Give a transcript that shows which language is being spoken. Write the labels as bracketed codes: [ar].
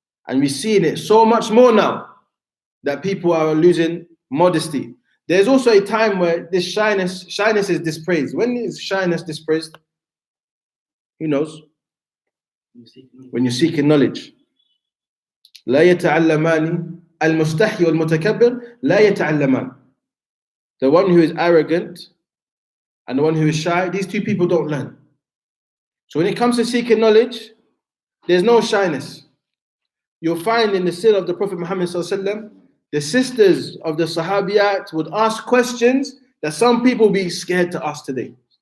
[en] And we're seeing it so much more now that people are losing modesty. There's also a time where this shyness is dispraised. When is shyness dispraised? Who knows? When you're seeking knowledge. [ar] لا يتعلمان المستحي والمتكبر لا يتعلمان. [en] The one who is arrogant and the one who is shy, these two people don't learn. So when it comes to seeking knowledge, there's no shyness. You'll find in the seerah of the Prophet Muhammad sallallahu alaihi wasallam, the sisters of the Sahabiyat would ask questions that some people be scared to ask today.